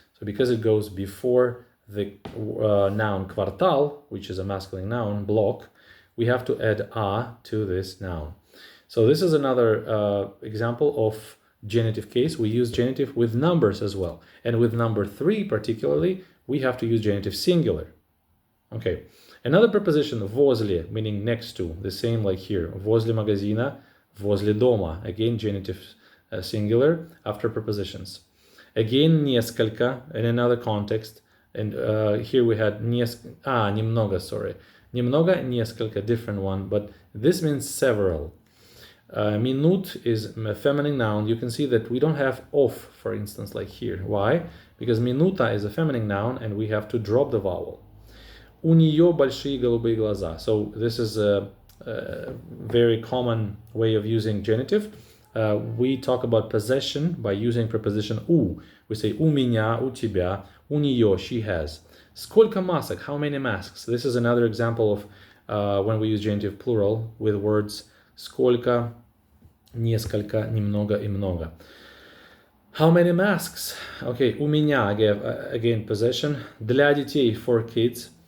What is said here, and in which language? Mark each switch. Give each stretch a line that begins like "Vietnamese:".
English: So because it goes before the noun kvartal, which is a masculine noun, block, we have to add a to this noun. So this is another example of genitive case. We use genitive with numbers as well. And with number 3 particularly, we have to use genitive singular. Okay. Another preposition, возле, meaning next to, the same like here.
Russian: Возле магазина, возле дома.
English: Again, genitive singular after prepositions. Again, несколько in another context. And here we had немного, sorry. Немного, несколько, different one, but this means several. Minut is a feminine noun. You can see that we don't have of, for instance, like here. Why? Because minuta is a feminine noun and we have to drop the vowel.
Russian: У нее большие голубые глаза.
English: So this is a very common way of using genitive. We talk about possession by using preposition у. We say
Russian: у меня, у тебя, у нее,
English: she has.
Russian: Сколько масок?
English: How many masks? This is another example of when we use genitive plural with words сколько, несколько, немного и много. How many masks? Okay,
Russian: у меня,
English: again, possession.
Russian: Для детей,
English: for kids.